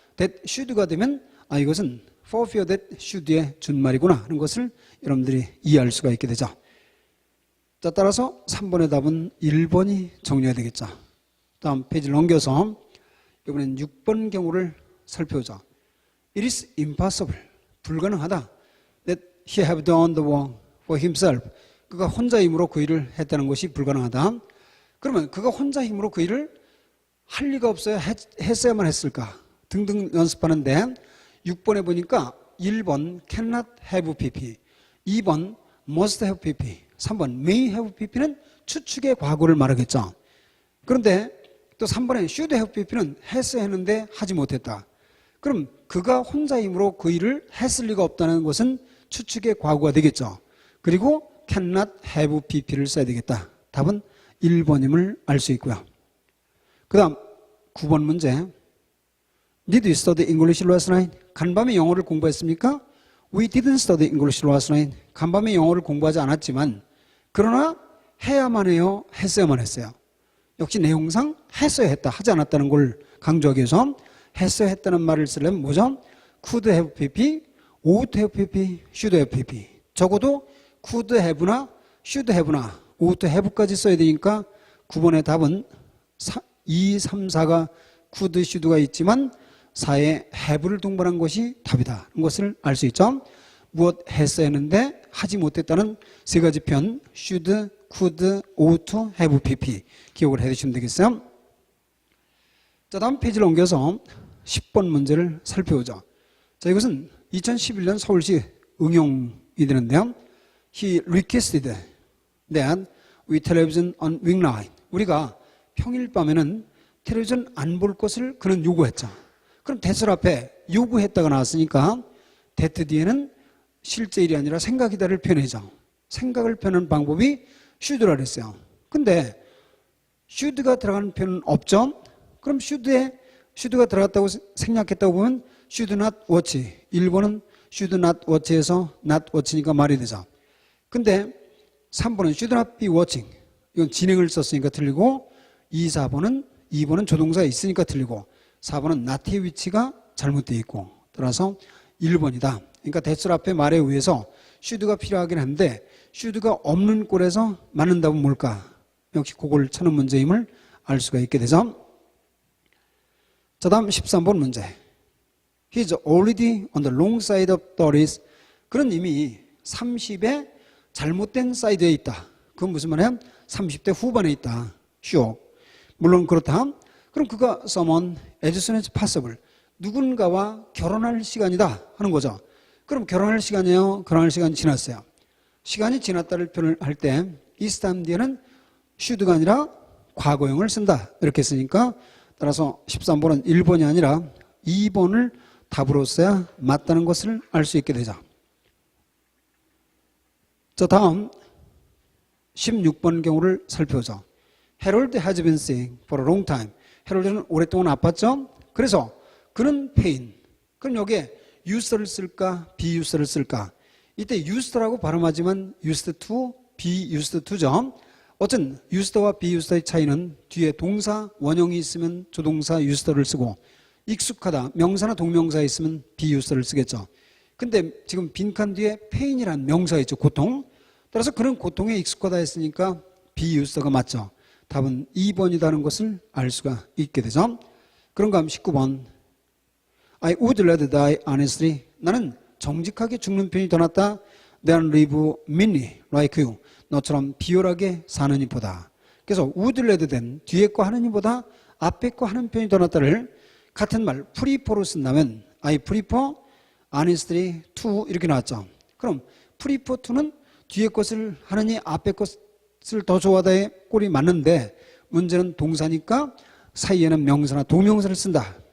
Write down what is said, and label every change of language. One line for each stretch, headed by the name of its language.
Korean: that should가 되면 이것은
English: for fear that should
Korean: 의 준말이구나 하는 것을 여러분들이 이해할 수가 있게 되죠. 자, 따라서 3번의 답은 1번이 정리가 되겠죠. 다음 페이지를 넘겨서 이번엔 6번 경우를 살펴보자.
English: It is impossible.
Korean: 불가능하다.
English: That he have done the work for himself.
Korean: 그가 혼자 힘으로 그 일을 했다는 것이 불가능하다. 그러면 그가 혼자 힘으로 그 일을 할 리가 없어야 했어야만 했을까? 등등 연습하는데 6번에 보니까 1번 cannot have pp, 2번 must have pp, 3번 may have pp는 추측의 과거를 말하겠죠. 그런데 또 3번에 should have pp는 했어야 했는데 하지 못했다. 그럼 그가 혼자 힘으로 그 일을 했을 리가 없다는 것은 추측의 과거가 되겠죠. 그리고 cannot have pp를 써야 되겠다. 답은 1번임을 알 수 있고요. 그 다음 9번 문제.
English: Did you study English last night?
Korean: 간밤에 영어를 공부했습니까?
English: We didn't study English last night.
Korean: 간밤에 영어를 공부하지 않았지만 그러나 해야만 해요? 했어야만 했어요? 역시 내용상 했어야 했다, 하지 않았다는 걸 강조하기 위해서 했어야 했다는 말을 쓰려면 뭐죠?
English: could have pp, ought have pp, should have pp.
Korean: 적어도 could have나 should have나 ought have까지 써야 되니까 9번의 답은 2, 3, 4가 could, should가 있지만 4에 have를 동반한 것이 답이다. 것을 알 수 있죠. 무엇 했어야 했는데 하지 못했다는 세 가지 편 should, could, ought, have, pp 기억을 해두시면 되겠어요. 자, 다음 페이지를 옮겨서 10번 문제를 살펴보죠. 자, 이것은 2011년 서울시 응용이 되는데요.
English: He requested that we television on weeknight.
Korean: 우리가 평일 밤에는 텔레비전 안 볼 것을 그는 요구했죠. 그럼 대설 앞에 요구했다가 나왔으니까 that 뒤에는 실제 일이 아니라 생각이다를 표현해죠. 생각을 표현하는 방법이 should라 그랬어요. 근데 should가 들어가는 표현은 없죠. 그럼 should가 들어갔다고 생략했다고 보면 should not watch. 1번은 should not watch에서 not watch니까 말이 되죠. 근데 3번은 should not be watching. 이건 진행을 썼으니까 틀리고 2번은 조동사에 있으니까 틀리고 4번은 not의 위치가 잘못되어 있고 따라서 1번이다. 그러니까 대출 앞에 말에 의해서 should가 필요하긴 한데 should가 없는 꼴에서 맞는 답은 뭘까? 역시 그걸 찾는 문제임을 알 수가 있게 되죠. 자, 다음 13번 문제.
English: He's already on the wrong side of 30s.
Korean: 그는 이미 30의 잘못된 사이드에 있다. 그건 무슨 말이야? 30대 후반에 있다. sure. 물론 그렇다. 그럼 그가
English: someone as soon as possible.
Korean: 누군가와 결혼할 시간이다 하는 거죠. 그럼 결혼할 시간이에요? 결혼할 시간이 지났어요. 시간이 지났다를 표현을 할 때 이 스탐 뒤에는 should가 아니라 과거형을 쓴다. 이렇게 쓰니까 따라서 13번은 1번이 아니라 2번을 답으로 써야 맞다는 것을 알 수 있게 되죠. 자, 다음 16번 경우를 살펴보죠.
English: Harold has been sick for a long time.
Korean: 해롤드는 오랫동안 아팠죠. 그래서 그는 pain. 그럼 여기에 used를 쓸까 be used를 쓸까? 이때 used라고 발음하지만 used to, be used to죠. 어쨌든 used와 be used의 차이는 뒤에 동사 원형이 있으면 조동사 used를 쓰고 익숙하다 명사나 동명사에 있으면 be used를 쓰겠죠. 근데 지금 빈칸 뒤에 pain이라는 명사가 있죠. 고통. 따라서 그는 고통에 익숙하다 했으니까 be used가 맞죠. 답은 2번이라는 것을 알 수가 있게 되죠. 그런가 하면
English: 19번 I would rather die honestly.
Korean: 나는 정직하게 죽는 편이 더 낫다.
English: than live meanly like you.
Korean: 너처럼 비열하게 사는 이보다. 그래서 would rather than 뒤에 거 하는 이보다 앞에 거 하는 편이 더 낫다를 같은 말 prefer로 쓴다면
English: I prefer honestly to
Korean: 이렇게 나왔죠. 그럼 prefer to는 뒤에 것을 하느니 앞에 것을 더 좋아하다의 꼴이 맞는데 문제는 동사니까 사이에는 명사나 동명사를 쓴다.